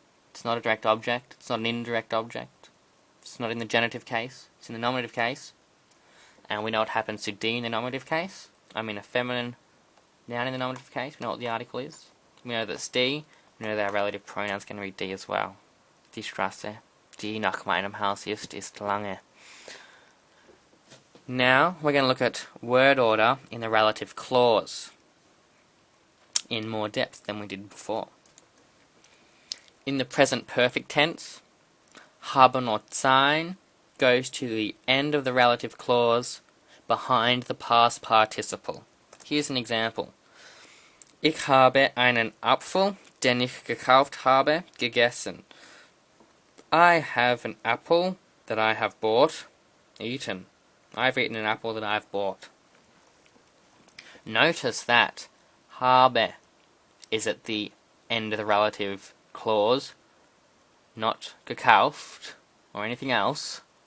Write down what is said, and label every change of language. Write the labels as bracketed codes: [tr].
[en] It's not a direct object. It's not an indirect object. It's not in the genitive case. It's in the nominative case. And we know what happens to D in the nominative case. I mean a feminine noun in the nominative case. We know what the article is. We know that it's D. We know that our relative pronoun is going to read D as well. [de] Die Straße, die nach meinem Haus ist lange. [en] Now we're going to look at word order in the relative clause in more depth than we did before. In the present perfect tense, haben oder sein goes to the end of the relative clause behind the past participle. Here's an example. [de] Ich habe einen Apfel, den ich gekauft habe, gegessen. [en] I have an apple that I have eaten. I've eaten an apple that I've bought. Notice that habe is at the end of the relative clause, not gekauft or anything else.